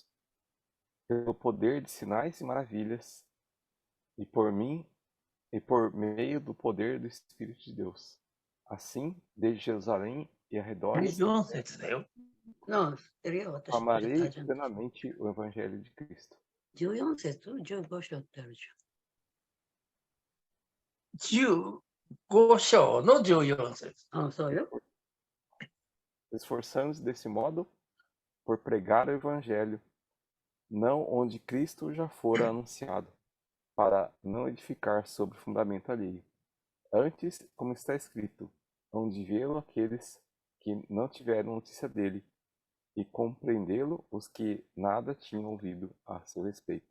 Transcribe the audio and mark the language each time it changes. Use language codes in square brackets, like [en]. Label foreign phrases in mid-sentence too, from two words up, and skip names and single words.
[pt] Pelo poder de sinais e maravilhas, e por mim, e por meio do poder do Espírito de Deus. Assim, desde Jerusalém e arredores, [ja] 4 節だよ。 [pt] amarei plenamente o Evangelho de Cristo. [ja] 14 節 ?15 章ってあるじ 15章の14節。ゃん。あ、そうよ。 [pt] Esforçando-se desse modo por pregar o Evangelho, não onde Cristo já fora anunciado, para não edificar sobre fundamento alheio. Antes, como está escrito, hão de vê-lo aqueles que não tiveram notícia dele, e compreendê-lo os que nada tinham ouvido a seu respeito.